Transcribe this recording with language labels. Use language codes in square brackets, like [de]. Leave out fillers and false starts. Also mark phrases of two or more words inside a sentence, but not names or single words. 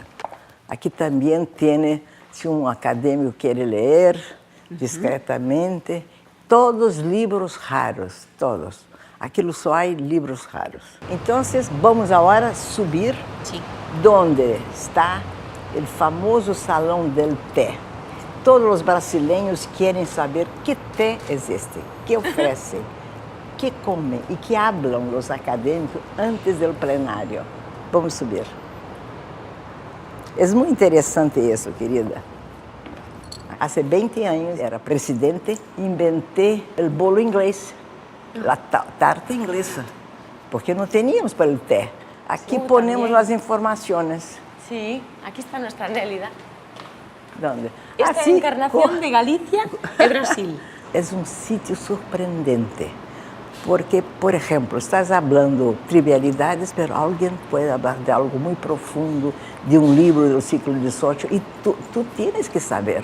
[pt] Aqui também tem, se um acadêmico quer ler discretamente, todos livros raros, todos. Aquilo só há livros raros. Então, vamos agora subir, onde está o famoso salão [es] del té. [pt] Todos os brasileiros querem saber que té existe, que oferecem, que comem e que hablam os acadêmicos antes do plenário. Vamos subir. É muito interessante isso, querida. Há 20 anos, era presidente, inventei o bolo inglês. [es] la tarta inglesa, porque no teníamos para el té. Aquí ponemos las informaciones. Sí, aquí está nuestra Nélida. ¿Dónde? Esta encarnación de Galicia e Brasil. Es un sitio sorprendente, porque, por ejemplo, estás hablando trivialidades, pero alguien puede hablar de algo muy profundo, de un libro del siglo XVIII, y tú tienes que saber.